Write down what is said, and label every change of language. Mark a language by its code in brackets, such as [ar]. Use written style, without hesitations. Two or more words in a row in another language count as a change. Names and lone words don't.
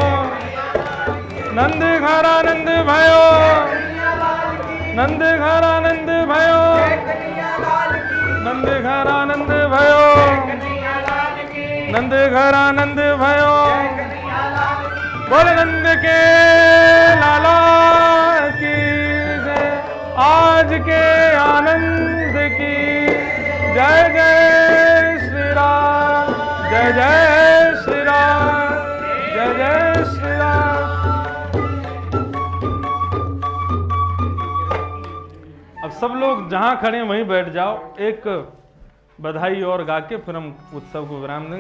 [hi] नंद घर आनंद भयो, नंद घर आनंद भयो, नंद घर आनंद भयो, नंद घर आनंद भयो। बोल नंद के लाला की जय, आज के आनंद की जय जय श्री राम, जय जय श्री राम, जय जय श्री राम। अब सब लोग जहां खड़े हैं वहीं बैठ जाओ, एक बधाई और गा के फिर हम उत्सव को विराम देंगे।